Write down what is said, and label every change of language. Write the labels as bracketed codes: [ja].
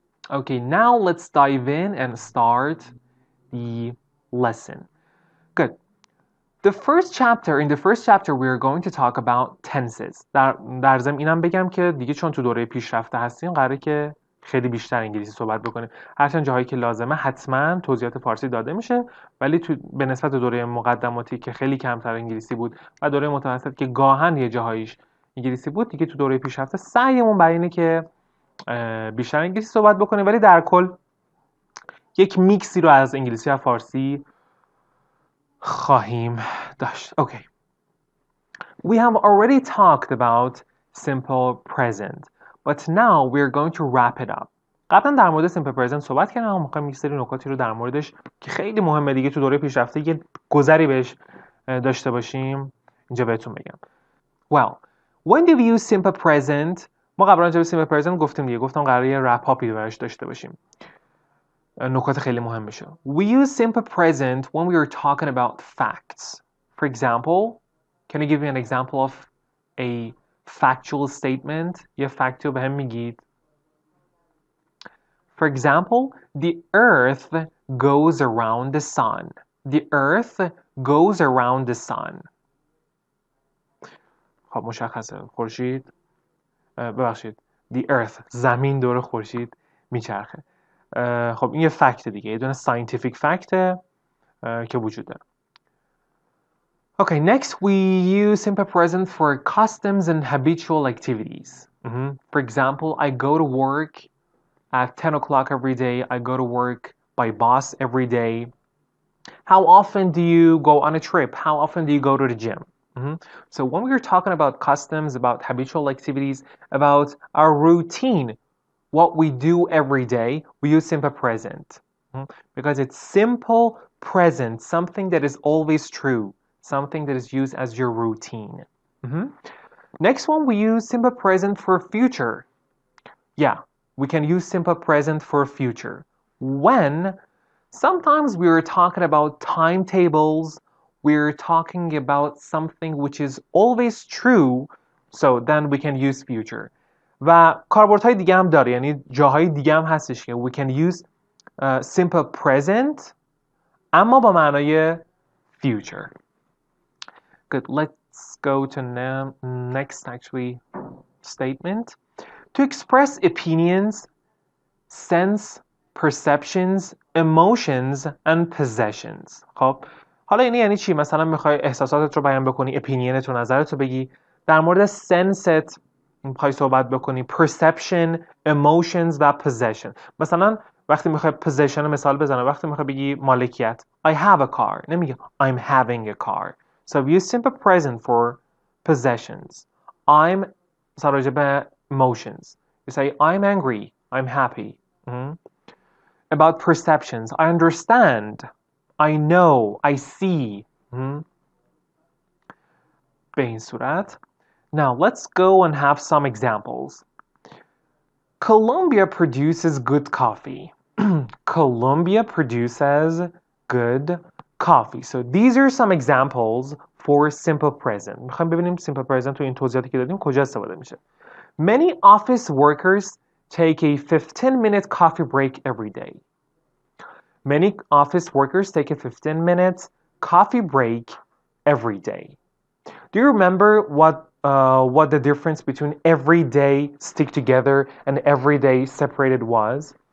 [en] Okay, now let's dive in and start the lesson. Good. In the first chapter we are going to talk about tenses. [fa] در ضمن اینم بگم که دیگه چون تو دوره پیشرفته هستیم قراره که خیلی بیشتر انگلیسی صحبت بکنیم. هرچند جاهایی که لازمه حتما توضیحات فارسی داده میشه، ولی به نسبت دوره مقدماتی که خیلی کمتر انگلیسی بود و دوره متوسط که گاهن یه جاهایش انگلیسی بود، دیگه تو دوره پیشرفته سعیمون بر اینه که بیشتر انگلیسی صحبت بکنیم، ولی در کل یک میکسی رو از انگلیسی و فارسی خواهیم داشت. [en] Okay. We have already talked about simple present, but now we're going to wrap it up. [fa] قبلا در مورد simple present صحبت کردم، اما میخوایم یک سری نکاتی رو در موردش که خیلی مهمه دیگه تو دوره پیشرفته یه گذری بهش داشته باشیم اینجا بهتون بگم. [en] Well, when do we use simple present؟ [fa] ما قبلا راجع به simple present گفتیم دیگه، گفتم قراره یه رپ آپی براش داشته باشیم. نکات خیلی مهم میشه. [en] We use simple present when we are talking about facts. For example, can you give me an example of a factual statement? [fa] یه فکتی رو بهم میگید. [en] For example, the earth goes around the sun. The earth goes around the sun. [fa] خب مشخصه. خورشید ببخشید. [en] The earth [fa] زمین دور خورشید میچرخه. خب این یه فکت دیگه، یه دونه scientific فکته که وجود داره. [en] Okay, next we use simple present for customs and habitual activities. For example, I go to work at 10 o'clock every day. I go to work by bus every day. How often do you go on a trip? How often do you go to the gym? So when we're talking about customs, about habitual activities, about our routine, what we do every day, we use simple present. Because it's simple present, something that is always true, something that is used as your routine. Next one, we use simple present for future. Yeah, we can use simple present for future. When sometimes we are talking about timetables, we're talking about something which is always true, so then we can use future. [fa] و کاربردهای دیگه هم داره، یعنی جاهای دیگه هم هستش که [en] we can use simple present [fa] اما با معنای future. [en] Good, let's go to next actually statement. To express opinions, sense, perceptions, emotions and possessions. [fa] خب حالا یعنی چی؟ مثلا میخوای احساساتت رو بیان بکنی، opinionت رو، نظرت رو بگی، در مورد سنست میخوای صحبت بکنی، perception, emotions و possession. مثلا وقتی میخوای possession مثال بزنم، وقتی میخوای بگی مالکیت، [en] I have a car، [fa] نمیگی [en] I'm having a car. So we use simple present for possessions. I'm [fa] راجع به [en] emotions. You say I'm angry, I'm happy. About perceptions, I understand, I know, I see. [fa] به این صورت. [en] Now let's go and have some examples. Colombia produces good coffee. Colombia produces good coffee. So these are some examples for simple present. [fa] میخوایم ببینیم simple present تو این توضیحاتی که دادیم کجا استفاده میشه. [en] Many office workers take a 15-minute coffee break every day. Many office workers take a 15-minute coffee break every day. Do you remember what the difference between every day stick together and every day separated was?